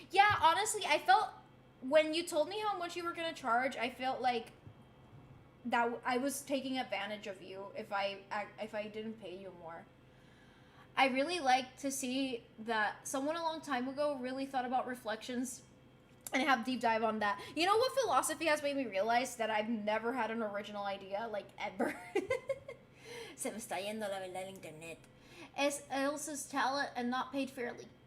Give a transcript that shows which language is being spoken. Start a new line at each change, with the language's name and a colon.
English: Yeah, honestly, I felt... When you told me how much you were gonna charge, I felt like that I was taking advantage of you if I didn't pay you more. I really like to see that someone a long time ago really thought about reflections and have deep dive on that. You know what philosophy has made me realize? That I've never had an original idea, like, ever.
Spanish: Se me está yendo la verdad el internet.
English: Es Elsa's talent and not paid fairly.